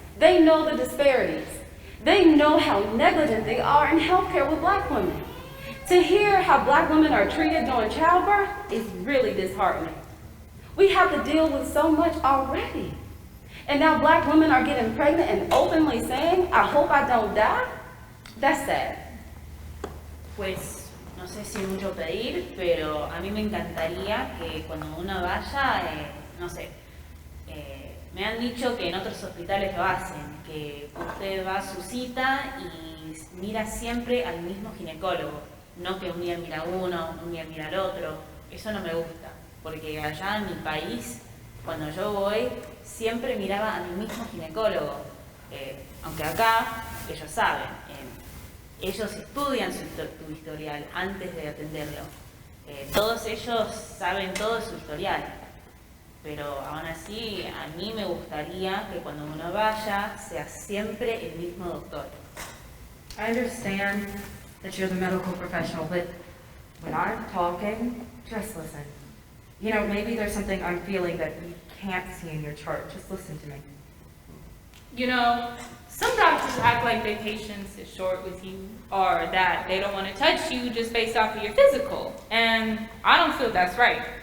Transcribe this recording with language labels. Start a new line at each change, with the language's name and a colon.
English: They know the disparities. They know how negligent they are in healthcare with black women. To hear how black women are treated during childbirth is really disheartening. We have to deal with so much already. And now black women are getting pregnant and openly saying, "I hope I don't die." That's sad.
Spanish: Pues no sé si mucho pedir, pero a mí me encantaría que cuando uno vaya, no sé, me han dicho que en otros hospitales lo hacen, que usted va a su cita y mira siempre al mismo ginecólogo, no que un día mira uno, un día mira al otro. Eso no me gusta, porque allá en mi país, cuando yo voy, siempre miraba a mi mismo ginecólogo, aunque acá ellos saben. Ellos estudian tu historial antes de atenderlo. Todos ellos saben todo su historial, pero aún así a mí me gustaría que cuando uno vaya sea siempre el mismo doctor.
English: I understand that you're the medical professional, but when I'm talking, just listen. You know, maybe there's something I'm feeling that you can't see in your chart. Just listen to me. You know, some doctors act like their patience is short with you, or that they don't want to touch you just based off of your physical, and I don't feel that's right.